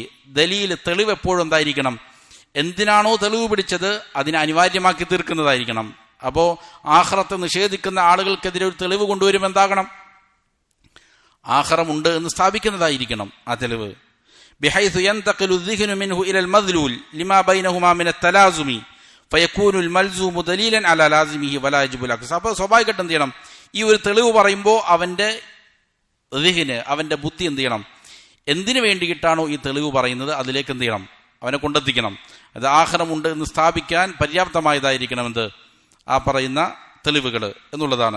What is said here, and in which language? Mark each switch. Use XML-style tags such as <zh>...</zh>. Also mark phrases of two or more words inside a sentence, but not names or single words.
<ml>ദലീൽ തെളിവ് എപ്പോഴും എന്തായിരിക്കണം? എന്തിനാണോ തെളിവ് പിടിച്ചത് അതിനെ അനിവാര്യമാക്കി തീർക്കുന്നതായിരിക്കണം. അപ്പോ ആഖിറത്തെ നിഷേധിക്കുന്ന ആളുകൾക്കെതിരെ ഒരു തെളിവ് കൊണ്ടുവരും എന്താകണം? ആഖിറമുണ്ട് എന്ന് സ്ഥാപിക്കുന്നതായിരിക്കണം ആ തെളിവ്.</ml> <ar>بحيث ينتقل الذهن منه الى المذلول لما بينهما من التلازم فيكون الملزوم دليلا على لازمه ولا يجب العكس.</ar> <ml>അപ്പോൾ സ്വാഭാവികമായിട്ടും എന്ത് ചെയ്യണം? ഈ ഒരു തെളിവ് പറയുമ്പോൾ അവന്റെ ദിഹ്ന്, അവന്റെ ബുദ്ധി എന്ത് ചെയ്യണം? എന്തിനു വേണ്ടിയിട്ടാണോ ഈ തെളിവ് പറയുന്നത് അതിലേക്ക് എന്ത് ചെയ്യണം? അവനെ കൊണ്ടെത്തിക്കണം. അത് ആഖിറമുണ്ട് എന്ന് സ്ഥാപിക്കാൻ പര്യാപ്തമായതായിരിക്കണം എന്ത് ആ പറയുന്ന തെളിവുകൾ എന്നുള്ളതാണ്.</ml>